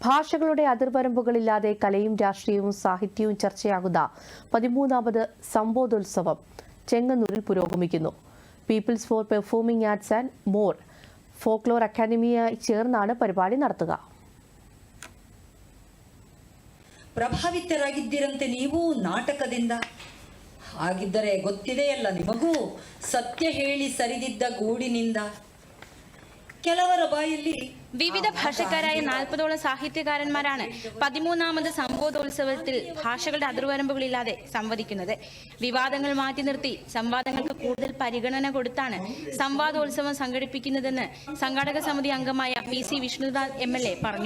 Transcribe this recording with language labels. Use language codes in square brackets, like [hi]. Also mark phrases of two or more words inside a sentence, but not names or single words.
[ml] ഭാഷകളുടെ അതിർവരമ്പുകളില്ലാതെ കലയും രാഷ്ട്രീയവും സാഹിത്യവും ചർച്ചയാകുന്ന 13ാമത് സംബോധോത്സവം ചെങ്ങന്നൂരിൽ പുരോഗമിക്കുന്നു. പീപ്പിൾസ് ഫോർ പെർഫോമിംഗ് ആർട്സ് ആൻഡ് മോർ ഫോക്ലോർ അക്കാദമിയുമായി ചേർന്നാണ് പരിപാടി നടത്തുക. [kn] ಪ್ರಭಾವಿತರಾಗಿದ್ದಿರಂತೆ ನೀವು ನಾಟಕದಿಂದ. ಹಾಗಿದ್ದರೆ ಗೊತ್ತಿದೆಯಲ್ಲ ನಿಮಗೂ, ಸತ್ಯ ಹೇಳಿ ಸರಿದಿದ್ದ ಗೂಡಿನಿಂದ. ಕೆಲವರ ಬಾಯಲ್ಲಿ [ml] വിവിധ ഭാഷക്കാരായ 40ഓളം സാഹിത്യകാരന്മാരാണ് 13ാമത് സംബോധോത്സവത്തിൽ ഭാഷകളുടെ അതിർവരമ്പുകളില്ലാതെ സംവദിക്കുന്നത്. വിവാദങ്ങൾ മാറ്റി നിർത്തി സംവാദങ്ങൾക്ക് കൂടുതൽ പരിഗണന കൊടുത്താണ് സംവാദോത്സവം സംഘടിപ്പിക്കുന്നതെന്ന് സംഘാടക സമിതി അംഗമായ PC വിഷ്ണുദാസ് MLA പറഞ്ഞു.